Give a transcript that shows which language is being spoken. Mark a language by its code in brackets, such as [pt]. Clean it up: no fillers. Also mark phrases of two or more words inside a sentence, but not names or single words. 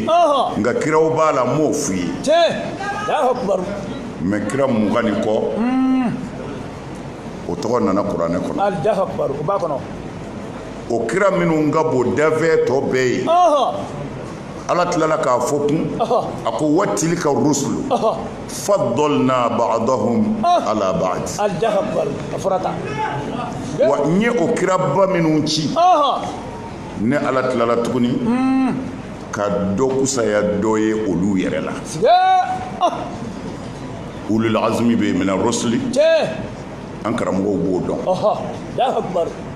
[bm] Nka kiraw b'a la n m'o f'u ye. Tiens. Jahbar. Mais kira 20 ni kɔ. O tɔgɔ nana kuranɛ kɔnɔ. Al-Jahbar. O b'a kɔnɔ. O kira minnu ka bon dafɛ tɔ bɛɛ ye. Ala tilala k'a fɔ kun. A ko [ar] و تلك الرسل فضلنا بعضهم على بعض. [bm] Al-Jahbar. A fɔrata. Wa n ye o kiraba minnu ci. Ne Ala tilala tuguni ka dɔ kusaya dɔ ye olu yɛrɛ la. [ar] أولو العزم bɛ من الرسل. [bm] An karamɔgɔw b'o dɔn. Jahbar.